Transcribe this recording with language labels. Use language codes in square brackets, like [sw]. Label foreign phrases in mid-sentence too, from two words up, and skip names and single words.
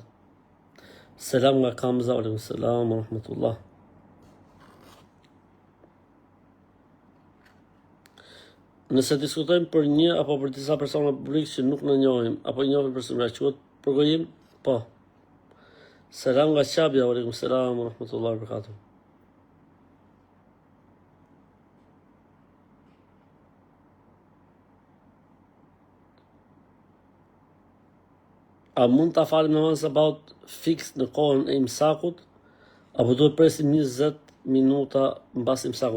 [sq] Selam nga Kamza, [ar] عليكم السلام ورحمة الله. [sq] Nëse diskutojmë për një apo për disa persona publik që nuk në njohim, apo njohim personalisht, quhet përgojim? Po. Selam nga Qabja, [ar] عليكم السلام ورحمة الله وبركاته. [sq] A mund ta falim namaz sabat fix në kohën e imsakut, apo duhet presim 20 minuta mbas imsakut?